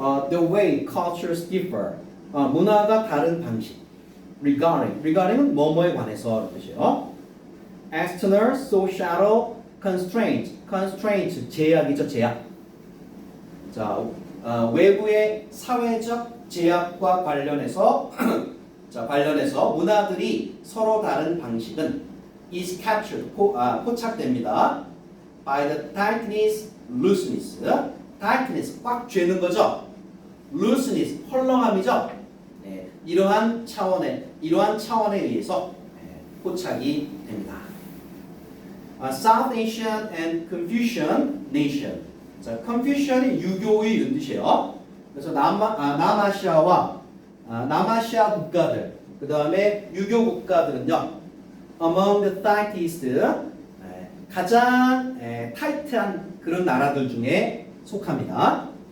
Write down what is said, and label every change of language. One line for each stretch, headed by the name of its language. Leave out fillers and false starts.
English: The way cultures differ.
Korean: 문화가 다른 방식. regarding은 뭐뭐에 관해서 뜻이에요.
English: external social constraint
Korean: 제약이죠, 제약. 자, 외부의 사회적 제약과 관련해서 관련해서 문화들이 서로 다른 방식은
English: is captured
Korean: 포착됩니다.
English: by the tightness, looseness.
Korean: tightness 꽉 쥐는 거죠. looseness 헐렁함이죠. 네, 이러한 차원에 의해서 포착이 됩니다.
English: South Asian and Confucian nation.
Korean: 자, Confucian이 유교의 이런 뜻이에요. 그래서 남아시아와 남아시아 국가들, 그 다음에 유교 국가들은요,
English: among the tightest,
Korean: 가장 타이트한 그런 나라들 중에 속합니다.